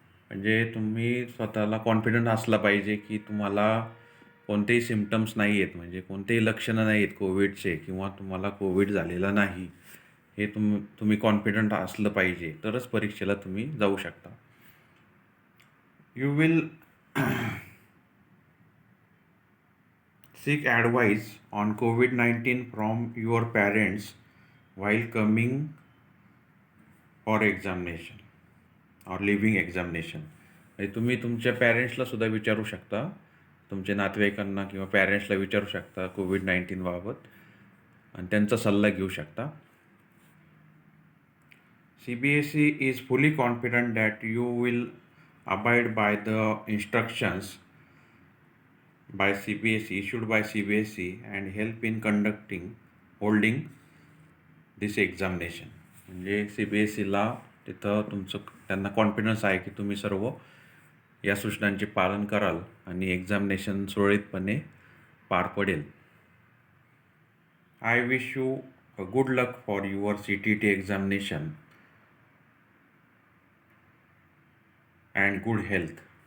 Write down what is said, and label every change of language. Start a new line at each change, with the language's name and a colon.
Marathi: म्हणजे तुम्ही स्वतःला कॉन्फिडंट असला पाहिजे की तुम्हाला कोणतेही सिम्पटम्स नाही आहेत, म्हणजे कोणतेही लक्षणं नाही आहेत कोविडचे किंवा तुम्हाला कोविड झालेला नाही. हे तुम्ही कॉन्फिडंट असलं पाहिजे तरच परीक्षेला तुम्ही जाऊ शकता.
English: You will seek advice on COVID-19 from your parents while coming for examination or leaving examination.
Marathi: म्हणजे तुम्ही तुमच्या पॅरेंट्सला सुद्धा विचारू शकता, तुमच्या नातेवाईकांना किंवा पॅरेंट्सला विचारू शकता COVID-19 बाबत आणि त्यांचा सल्ला घेऊ शकता.
English: CBSE is fully confident that you will abide by the instructions by CBSE issued by CBSE and help in holding this examination.
Marathi: म्हणजे CBSEला तिथं त्यांना कॉन्फिडन्स आहे की तुम्ही सर्व या सूचनांचे पालन कराल आणि एक्झामिनेशन सुरळीतपणे पार पडेल.
English: I wish you a good luck for your CTET examination and good health.